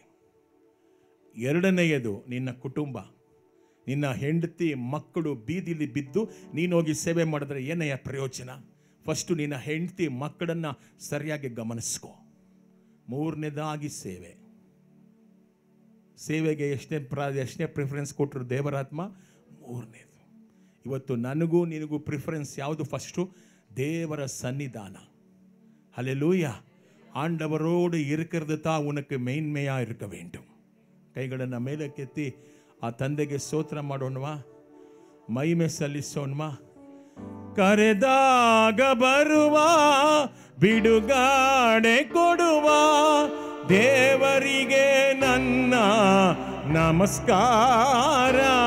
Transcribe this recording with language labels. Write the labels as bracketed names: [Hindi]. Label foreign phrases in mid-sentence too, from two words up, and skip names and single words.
[Kannada] ಎರಡನೆಯದು ನಿನ್ನ ಕುಟುಂಬ, ನಿನ್ನ ಹೆಂಡತಿ ಮಕ್ಕಳು ಬೀದಿಲಿ ಬಿದ್ದು ನೀನೋಗಿ ಸೇವೆ ಮಾಡಿದ್ರೆ ಏನಯ್ಯ ಪ್ರಯೋಜನ? ಫಸ್ಟು ನಿನ್ನ ಹೆಂಡತಿ ಮಕ್ಕಳನ್ನು ಸರಿಯಾಗಿ ಗಮನಿಸ್ಕೋ. ಮೂರನೇದಾಗಿ ಸೇವೆಗೆ ಎಷ್ಟೇ ಪ್ರಿಫರೆನ್ಸ್ ಕೊಟ್ಟರು ದೇವರಾತ್ಮ? ಮೂರನೇದು. ಇವತ್ತು ನನಗೂ ನಿನಗೂ ಪ್ರಿಫರೆನ್ಸ್ ಯಾವುದು? ಫಸ್ಟು ದೇವರ ಸನ್ನಿಧಾನ. ஹல்லேலூயா. [Tamil] ஆண்டவரோடு இருக்கிறது தான் உனக்கு மேன்மையாக இருக்க வேண்டும். [Kannada] ಕೈಗಳನ್ನು ಮೇಲಕ್ಕೆತ್ತಿ ಆ ತಂದೆಗೆ ಸ್ತೋತ್ರ ಮಾಡೋಣವಾ? ಮಹಿಮೆ ಸಲ್ಲಿಸೋಣವಾ? ಕರೆದಾಗ ಬರುವ, ಬಿಡುಗಡೆ ಕೊಡುವ ದೇವರಿಗೆ ನನ್ನ ನಮಸ್ಕಾರ.